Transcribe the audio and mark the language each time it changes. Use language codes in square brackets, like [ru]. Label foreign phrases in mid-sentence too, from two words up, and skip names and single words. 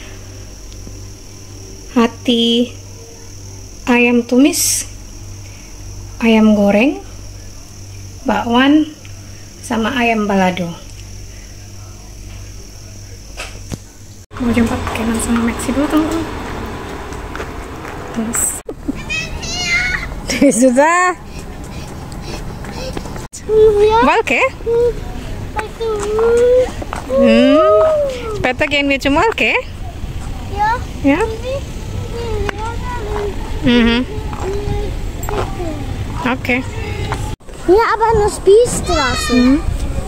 [id] Hati ayam tumis, ayam goreng, bakwan, sama ayam balado. Mau jumpa Kenan sama Maxi dulu teman-teman. Terus sudah Valke? [de] Später gehen wir zum Valke? Ja? Okay. Okay. Ja, aber nur Spießstraße.